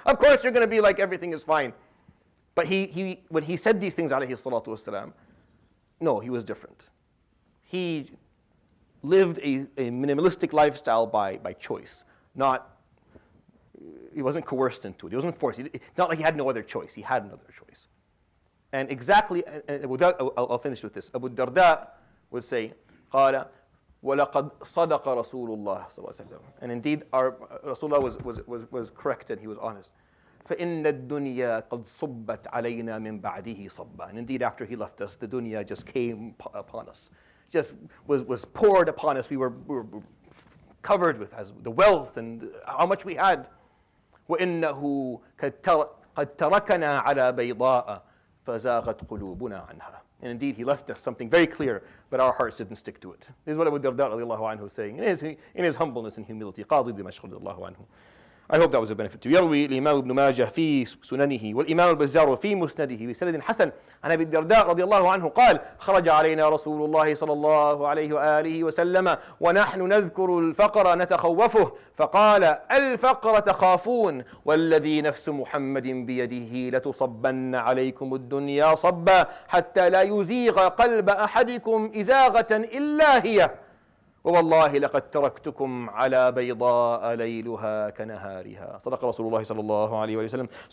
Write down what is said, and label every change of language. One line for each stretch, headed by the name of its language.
English: Of course you're going to be like, everything is fine. But when he said these things, alayhi salatu wasalam, no, he was different. He lived a minimalistic lifestyle by choice. He wasn't coerced into it. He wasn't forced. Not like he had no other choice. He had another choice. And exactly, I'll finish with this. Abu Darda would say,
Arabic: قال وَلَقَدْ صَدَقَ رَسُولُ اللَّهِ صلى الله عليه وسلم.
English: And indeed, our Rasulullah was correct and he was honest.
Arabic: فَإِنَّ الدُّنْيَا قَدْ صُبَّتْ عَلَيْنَا مِنْ بَعْدِهِ صَبًّا.
English: And indeed, after he left us, the dunya just came upon us. Just was poured upon us. We were covered with the wealth and how much we had.
Arabic: وَإِنَّهُ قَدْ تَرَكَنَا عَلَى بَيْضَاءَ فَزَاغَتْ قُلُوبُنَا عَنْهَا.
English: And indeed, he left us something very clear, but our hearts didn't stick to it. This is what Abu Darda radiallahu anhu is saying in his humbleness and humility.
Arabic: قاضي دمشق
English: radiallahu anhu. I hope that was a benefit to you.
Arabic: يروي الإمام ابن ماجه في سننه والإمام البزار في مسنده بسند حسن عن أبي الدرداء رضي الله عنه قال خرج علينا رسول الله صلى الله عليه وآله وسلم ونحن نذكر الفقر نتخوفه فقال الفقر تخافون والذي نفس محمد بيده لتصبن عليكم الدنيا صبا حتى لا يزيغ قلب أحدكم إزاغة إلا هي ووالله لقد تركتكم على بيضاء ليلها كنهارها. صدق رسول الله صلى الله عليه وسلم.